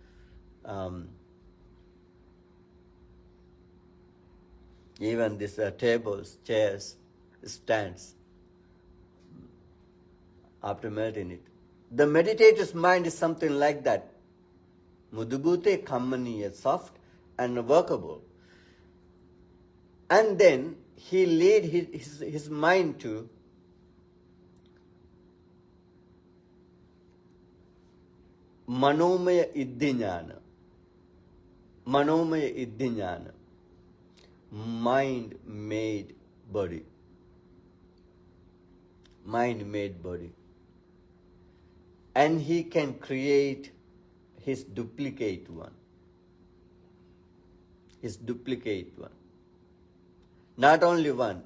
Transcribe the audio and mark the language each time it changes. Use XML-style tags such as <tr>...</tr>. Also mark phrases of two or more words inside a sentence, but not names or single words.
<en>Even these tables, chairs, stands, after melting it. The meditator's mind is something like that.</en> <pi>Mudubute kammaniya,</pi> <en>soft and workable. And then he lead his mind to</en> <pi>manomaya iddhiñana. Manomaya iddhiñana.</pi> <en>Mind-made body. Mind-made body. And he can create his duplicate one. His duplicate one. Not only one.</en>